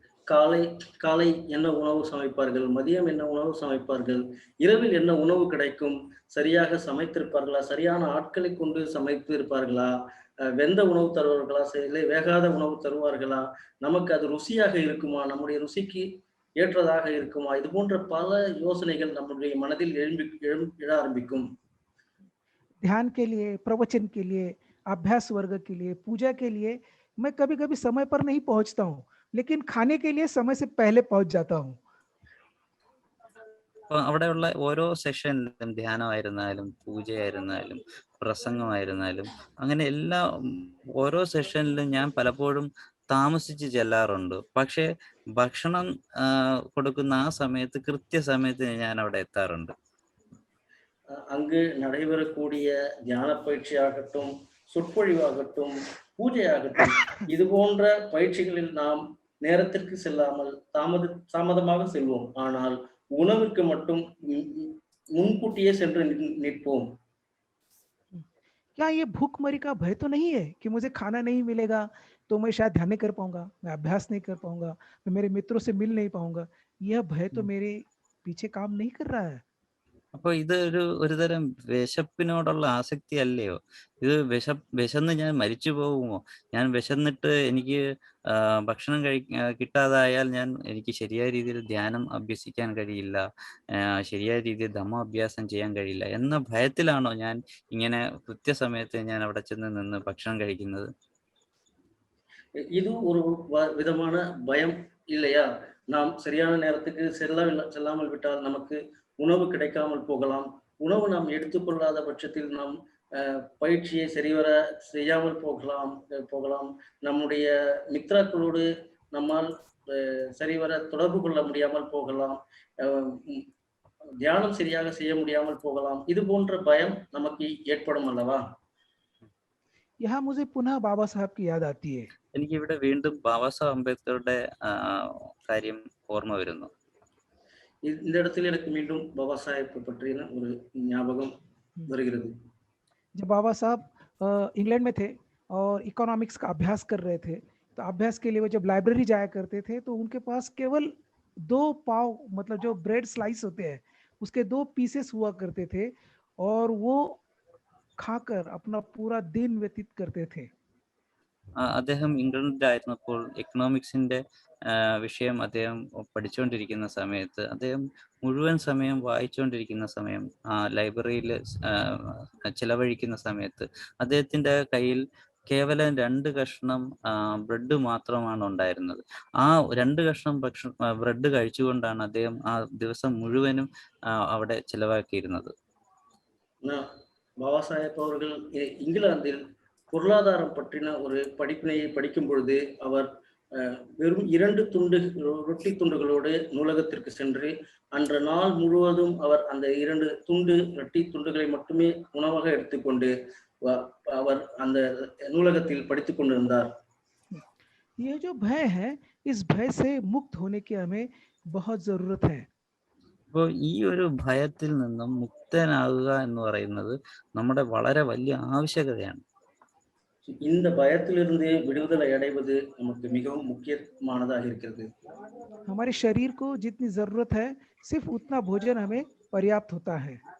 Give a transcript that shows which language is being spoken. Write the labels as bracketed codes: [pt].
[ta] காலை என்ன உணவு சமைப்பார்கள், மதியம் என்ன உணவு சமைப்பார்கள், இரவில் என்ன உணவு கிடைக்கும், சரியாக சமைத்திருப்பார்களா, சரியான ஆட்களை கொண்டு சமைத்து இருப்பார்களா, வெந்த உணவு தருவார்களா, இல்லை வேகாத உணவு தருவார்களா, நமக்கு அது ருசியாக இருக்குமா, நம்முடைய ருசிக்கு ஏற்றதாக இருக்குமா, இது போன்ற பல யோசனைகள் நம்முடைய மனதில் எழ ஆரம்பிக்கும். [hi] ध्यान के लिए, प्रवचन के लिए, अभ्यास वर्ग के लिए, पूजा के लिए मैं कभी कभी समय पर नहीं पहुंचता हूँ, लेकिन खाने के लिए समय से पहले पहुंच जाता हूँ. [ml] അപ്പൊ അവിടെയുള്ള ഓരോ സെഷനിലും ധ്യാനമായിരുന്നാലും പൂജയായിരുന്നാലും പ്രസംഗമായിരുന്നാലും അങ്ങനെ എല്ലാ ഓരോ സെഷനിലും ഞാൻ പലപ്പോഴും താമസിച്ച് ചെല്ലാറുണ്ട്. പക്ഷേ ഭക്ഷണം കൊടുക്കുന്ന ആ സമയത്ത് കൃത്യസമയത്ത് ഞാൻ അവിടെ എത്താറുണ്ട്. [ta] அங்கு நடைபெறக்கூடிய தியான பயிற்சியாகட்டும், சொற்பொழிவாகட்டும், பூஜையாகட்டும், இது போன்ற பயிற்சிகளில் நாம் நேரத்திற்கு செல்லாமல் தாமதமாக செல்வோம். ஆனால் உணவிற்கு மட்டும் முன்கூட்டியே சென்று நிற்போம். [hi] क्या ये भूखमरी का भय तो नहीं है कि मुझे खाना नहीं मिलेगा तो मैं शायद ध्यान नहीं कर पाऊंगा, मैं अभ्यास नहीं कर पाऊंगा, मैं मेरे मित्रों से मिल नहीं पाऊंगा? यह भय तो मेरे पीछे काम नहीं कर रहा है. [ml] അപ്പൊ ഇത് ഒരുതരം വിശപ്പിനോടുള്ള ആസക്തി അല്ലയോ? ഇത് വിശന്ന് ഞാൻ മരിച്ചു പോകുമോ? ഞാൻ വിശന്നിട്ട് എനിക്ക് ഭക്ഷണം കിട്ടാതായാൽ എനിക്ക് ശരിയായ രീതിയിൽ ധ്യാനം അഭ്യസിക്കാൻ കഴിയില്ല, ശരിയായ രീതിയിൽ ധമ്മ അഭ്യാസം ചെയ്യാൻ കഴിയില്ല എന്ന ഭയത്തിലാണോ ഞാൻ ഇങ്ങനെ കൃത്യസമയത്ത് ഞാൻ അവിടെ ചെന്ന് നിന്ന് ഭക്ഷണം കഴിക്കുന്നത്? [ta] இது ஒரு விதமான பயம் இல்லையா? நாம் சரியான நேரத்துக்கு செல்லாமல் விட்டால் நமக்கு உணவு கிடைக்காமல் போகலாம். உணவு நாம் எடுத்துக்கொள்ளாத பட்சத்தில் நாம் பயிற்சியை சரிவர செய்யாமல் போகலாம். நம்முடைய மித்ராக்களோடு நம்மால் சரிவர தொடர்பு கொள்ள முடியாமல் போகலாம். தியானம் சரியாக செய்ய முடியாமல் போகலாம். இது போன்ற பயம் நமக்கு ஏற்படும் அல்லவா? [hi] यहाँ मुझे पुनः बाबा साहब की याद आती है. [ml] എനിക്ക് ഇവിടെ വീണ്ടും ബാബാ സാഹേബ് അംബേദ്കറുടെ കാര്യം ഓർമ്മ വരുന്നു. [ta] இந்த இடத்துல எனக்கு மீண்டும் பாபா சாஹேப் பற்றின ஒரு ஞாபகம் வருகிறது. [hi] जब बाबा साहब इंग्लैंड में थे और इकोनॉमिक्स का अभ्यास कर रहे थे, तो अभ्यास के लिए वो जब लाइब्रेरी जाया करते थे तो उनके पास केवल 2 पाव, मतलब जो ब्रेड स्लाइस होते हैं उसके 2 पीसेस हुआ करते थे और वो खाकर अपना पूरा दिन व्यतीत करते थे. [ml] അദ്ദേഹം ഇംഗ്ലണ്ടിലായിരുന്നപ്പോൾ എക്കണോമിക്സിന്റെ വിഷയം അദ്ദേഹം പഠിച്ചുകൊണ്ടിരിക്കുന്ന സമയത്ത് അദ്ദേഹം മുഴുവൻ സമയം വായിച്ചുകൊണ്ടിരിക്കുന്ന സമയം, ലൈബ്രറിയിൽ ചിലവഴിക്കുന്ന സമയത്ത് അദ്ദേഹത്തിന്റെ കയ്യിൽ കേവലം 2 കഷ്ണം ബ്രെഡ് മാത്രമാണ് ഉണ്ടായിരുന്നത്. ആ 2 കഷ്ണം ബ്രെഡ് കഴിച്ചുകൊണ്ടാണ് അദ്ദേഹം ആ ദിവസം മുഴുവനും അവിടെ ചിലവാക്കിയിരുന്നത്. [ta] பாபா சாஹேப் அவர்கள் இங்கிலாந்தில் பொருளாதாரம் பற்றின ஒரு படிப்பினையை படிக்கும் பொழுது அவர் வெறும் 2 ரொட்டி துண்டுகளோடு நூலகத்திற்கு சென்று அன்று நாள் முழுவதும் அவர் அந்த 2 ரொட்டி துண்டுகளை மட்டுமே உணவாக எடுத்துக்கொண்டு அவர் அந்த நூலகத்தில் படித்துக் கொண்டிருந்தார். [hi] ये जो भय है, इस भय से मुक्त होने की हमें बहुत जरूरत है. [ml] അപ്പോൾ ഈ ഒരു ഭയത്തിൽ നിന്നും മുക്തനാകുക എന്ന് പറയുന്നത് നമ്മുടെ വളരെ വലിയ ആവശ്യകതയാണ്. [ta] இந்த பயத்திலிருந்து விடுதலை அடைவது நமக்கு மிகவும் முக்கியமானதாக இருக்கிறது. [hi] हमारे शरीर को जितनी जरूरत है सिर्फ उतना भोजन हमें पर्याप्त होता है.